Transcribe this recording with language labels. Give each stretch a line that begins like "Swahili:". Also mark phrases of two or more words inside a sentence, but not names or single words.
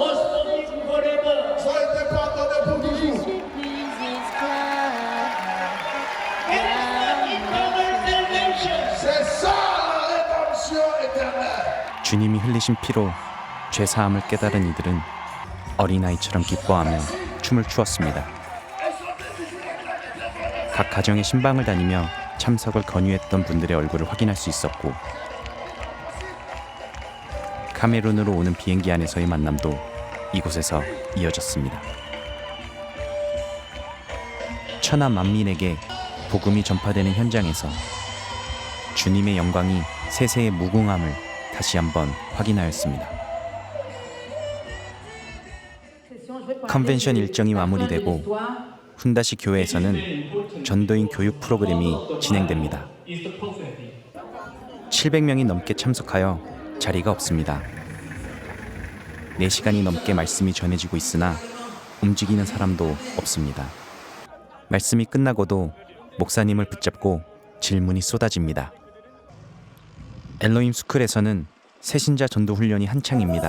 French: Sois été pardonné pour toujours. C'est ça la rédemption éternelle.
Korean: 주님이 흘리신 피로 죄 사함을 깨달은 이들은 어린아이처럼 기뻐하며 춤을 추었습니다. 각 가정의 신방을 다니며 참석을 권유했던 분들의 얼굴을 확인할 수 있었고 카메룬으로 오는 비행기 안에서의 만남도 이곳에서 이어졌습니다. 천하 만민에게 복음이 전파되는 현장에서 주님의 영광이 세세의 무궁함을 다시 한번 확인하였습니다. 컨벤션 일정이 마무리되고 훈다시 교회에서는 전도인 교육 프로그램이 진행됩니다.
English: is the prophecy.
Korean: 700명이 넘게 참석하여 자리가 없습니다. 4시간이 넘게 말씀이 전해지고 있으나 움직이는 사람도 없습니다. 말씀이 끝나고도 목사님을 붙잡고 질문이 쏟아집니다. 엘로힘 스쿨에서는 새신자 전도 훈련이 한창입니다.